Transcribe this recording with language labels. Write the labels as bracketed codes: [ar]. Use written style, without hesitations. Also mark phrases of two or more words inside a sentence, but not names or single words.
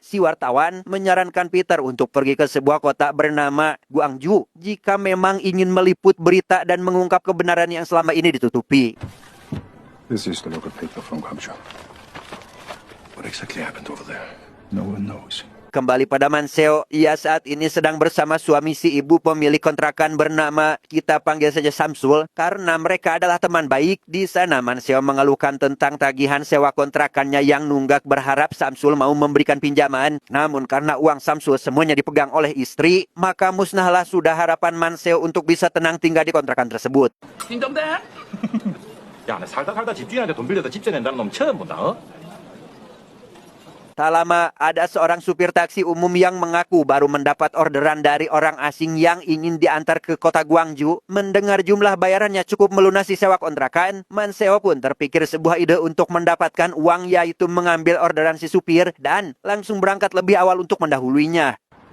[id] Si wartawan menyarankan Peter untuk pergi ke sebuah kota bernama Gwangju jika memang ingin meliput berita dan mengungkap kebenaran yang selama ini ditutupi. [en] This is the local paper from Gwangju. What exactly happened over there? No one knows. [id] Kembali pada Man Seo, ia saat ini sedang bersama suami si ibu pemilik kontrakan bernama, kita panggil saja Samsul, karena mereka adalah teman baik. Di sana Man Seo mengeluhkan tentang tagihan sewa kontrakannya yang nunggak, berharap Samsul mau memberikan pinjaman. Namun karena uang Samsul semuanya dipegang oleh istri, maka musnahlah sudah harapan Man Seo untuk bisa tenang tinggal di kontrakan tersebut. [ko] 띵동댕? 야, 나 살다 집주인한테 돈 빌려다 집세 낸다는 놈 처음 본다, [id] Tak lama, ada seorang supir taksi umum yang mengaku baru mendapat orderan dari orang asing yang ingin diantar ke kota Gwangju. Mendengar jumlah bayarannya cukup melunasi sewa kontrakan, Man Seo pun terpikir sebuah ide untuk mendapatkan uang, yaitu mengambil orderan si supir dan langsung berangkat lebih awal untuk mendahuluinya.